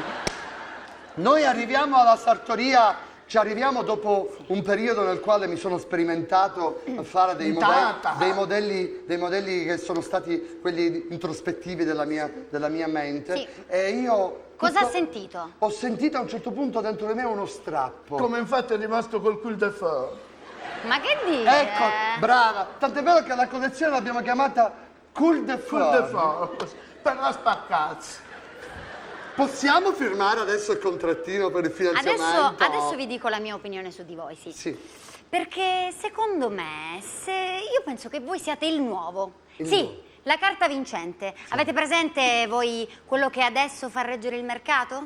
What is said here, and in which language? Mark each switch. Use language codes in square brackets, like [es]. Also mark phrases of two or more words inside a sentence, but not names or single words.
[it] Noi arriviamo alla sartoria, ci arriviamo dopo un periodo nel quale mi sono sperimentato a fare dei modelli che sono stati quelli introspettivi della mia mente. Sì. E io... Cosa ha sentito? Ho sentito a un certo punto dentro di me uno strappo. Come infatti è rimasto col cul de feu. Ma che dice? Ecco, brava. Tant'è vero che la collezione l'abbiamo chiamata Cul de Cul de Feu. feu. Per la spaccazza. Possiamo firmare adesso il contrattino per il finanziamento? Adesso vi dico la mia opinione su di voi, sì. Sì. Perché secondo me, io penso che voi siate il nuovo. Il Sì, nuovo. la carta vincente. Avete presente voi quello che adesso fa reggere il mercato?